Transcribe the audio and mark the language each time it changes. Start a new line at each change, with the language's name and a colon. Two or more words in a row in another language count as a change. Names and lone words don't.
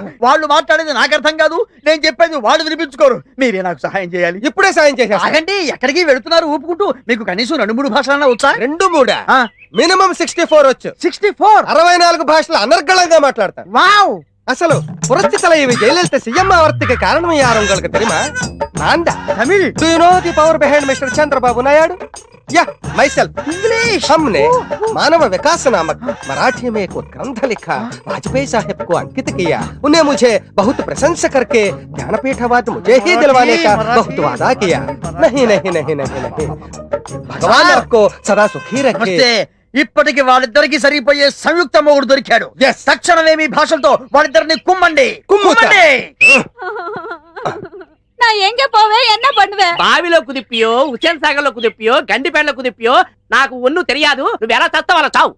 Telugu: వాళ్ళు మాట్లాడేది నాకు అర్థం కాదు, నేను చెప్పేది వాళ్ళు వినిపించుకోరు. మీరే నాకు సహాయం చేయాలి. ఇప్పుడే సాయం చేసా. ఆగండి, ఎక్కడికి వెళుతున్నారు ఊపుకుంటూ? మీకు కనీసం 2-3 భాషలన్నా వచ్చా? 2-3 మినిమం 64 వచ్చు. 64? 64 భాషలు అనర్గళంగా మాట్లాడతాను. వావ్!
Tamil: అసలు పురస్తి தலைவி ஜெயலலிதா சிஎம் ஆவறதுக்கு காரணம் யார் உங்களுக்கு தெரியுமா? நான் தான். தமிழ்.
English: Do you know the power behind Mr. Chandrababu Naidu? Yeah, myself. English.
Hindi: हमने मानव विकास नामक मराठी में एक ग्रंथ लिखा, वाजपेयी साहब को अंकित किया. उन्हें मुझे बहुत प्रशंसा करके ज्ञानपीठ अवार्ड मुझे ही दिलवाने का बहुत वादा किया. नहीं नहीं नहीं नहीं नहीं, भगवान आपको सदा सुखी रखे.
Telugu: ఇప్పటికి వాళ్ళిద్దరికి సరిపోయే సంయుక్త మొగుడు దొరికాడు. తక్షణమే మీ భాషలతో వాళ్ళిద్దరిని కుమ్మండి.
Tamil: நா எங்க போவே என்ன பண்ணுவே?
Telugu: బావిలో కుదిపియో, ఉచెన్ సాగర్లో కుదిపియో, గండిపేటలో కుదిపియో నాకు ఒన్ను తెలియదు. నువ్వు ఎలా చస్తావు అలా చావు.